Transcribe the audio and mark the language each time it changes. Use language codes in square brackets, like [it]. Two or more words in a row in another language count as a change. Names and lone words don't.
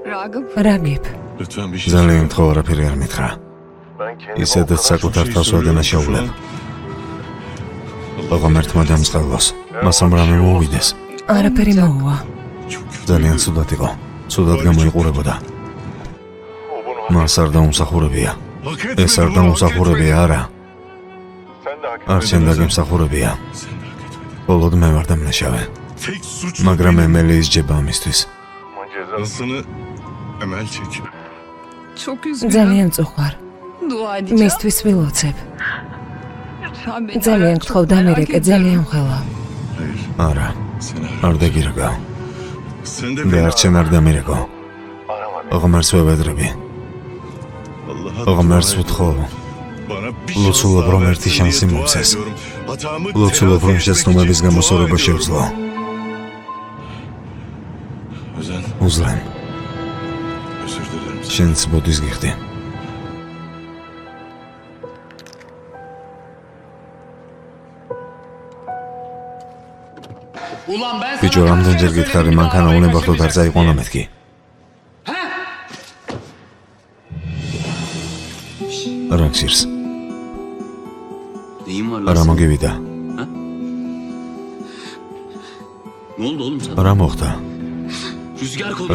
[tr] Ragib, Lütfen bir şey [ka] ძალიან გთხოვ არაფერი არ მითხრა. ისედაც საკუთარ თავს ვადანაშაულებ. ღმერთმა დამწყალოს. მას რომ რამე მოვიდეს. არაფერი მოუვა. ძალიან ცუდად იყო. ცუდად გამოიყურებოდა. მას არ დაუმსახურებია. ეს არ დაუმსახურებია არა. არ შენდა გემსახურებია. ბოლოდ მე ვარ დამნაშავე. [tr] tek suç [ka] მაგრამ ემელი ისჯება ამისთვის. [tr] cezasını Emel çekiyor. [ka] ძალიან წუხარ. მისთვის ვილოცებ. ძალიან გთხოვ დამირეკე, ძალიან ხელა. არა, [tr] Sen [ka] არ დაგირეკა. [tr] Sen de [ka] მე არ შენ არ დამირეკო. ღმერთს ვევედრები. [tr] Allah'a [ka] ღმერთს ვთხოვ. [tr] bana bir [ka] ლოცულობ რომ ერთი შანსი [tr] dua [ka] მომცეს. [tr] ediyorum. Hatamı [ka] ლოცულობ რომ [tr] telafi [ka] შეცდომების [tr] etmek için [ka] გამოსწორება [tr] dua [ka] შევძლო. [tr] ediyorum. Özen, [ka] უზლენ, [tr] özür dilerim. [ka] შენც ბოდის გიხდი. ბიჭო, რამდენჯერ გითხარი, მანქანა უნებართოდ არ წაიყვანა მეთქი. რა გსირს? [tr] Neyin var [ka] რა [tr] lan? [ka] მოგივიდა? [tr] Ne oldu oğlum sana? [ka] რა მოხდა? [tr] Rüzgar konuşsana.